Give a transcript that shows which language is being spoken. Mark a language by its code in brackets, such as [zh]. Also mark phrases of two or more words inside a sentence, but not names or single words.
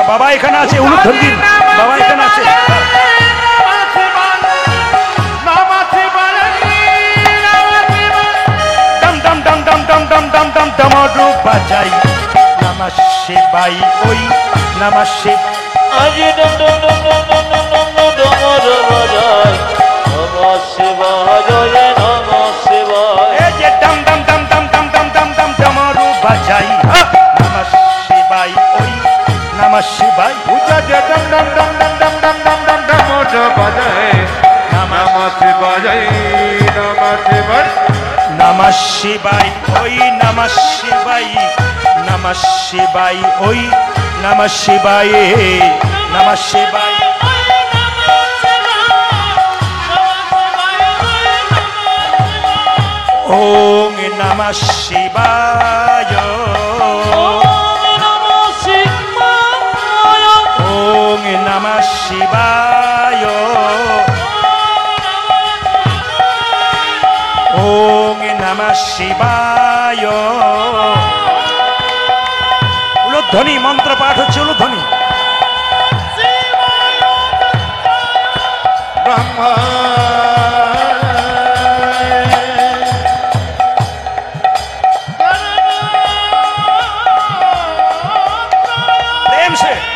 [bn] বাবা এখানে আছে, উলুধ্বনি দিন, বাবা এখানে আছে। ডম ডম ডম ডম ডম ডম ডম ডম ডমরু বাজাই [sa] নমঃ শিবাই [bn] ওই [sa] নমঃ শিব। [bn] আজি ডম ডম ডম ডম ডম ডম ডম ডমরু বাজাই [sa] নমঃ শিবায় নমঃ শিবায়। [bn] এই যে ডম ডম ডম ডম ডম ডম ডম ডম ডমরু বাজাই [sa] নমঃ শিবাই [bn] ওই [sa] নমঃ শিবাই। [bn] উজা যে ডম ডম ডম ডম ডম ডম ডম ডম ডমরু বাজাই [sa] নমঃ শিবায় নমঃ শিবায়। নমঃ শিবাই ওই নমঃ শিবাই নমঃ শিবাই ওই নমঃ শিবাই নমঃ শিবাই। ওম নমঃ শিবায় ওম নমঃ শিবায় ওম নমঃ শিবায়। [bn] উলুধ্বনি মন্ত্র পাঠ হচ্ছে, উলুধ্বনি। ব্রহ্মা [hi] प्रेम से